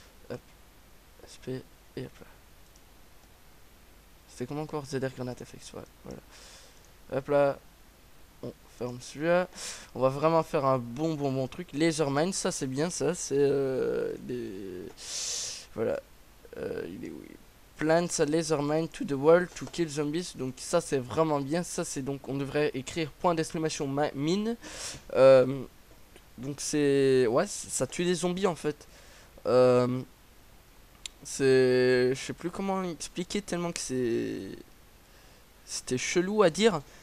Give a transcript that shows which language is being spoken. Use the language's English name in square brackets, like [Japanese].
[French] Hop, SP et hop là. C'était comment encore? ZR Granate FX, ouais, voilà. Hop là, on ferme celui-là. On va vraiment faire un bon truc. Lasermine, ça c'est bien, ça c'est des... Voilà. Il est où? [English] Plants a laser mine to the wall to kill zombies. [French] Donc ça c'est vraiment bien. Ça c'est donc on devrait écrire point d'exclamation mine. Donc c'est ouais, ça tue des zombies en fait. C'est, je sais plus comment expliquer tellement que c'était chelou à dire.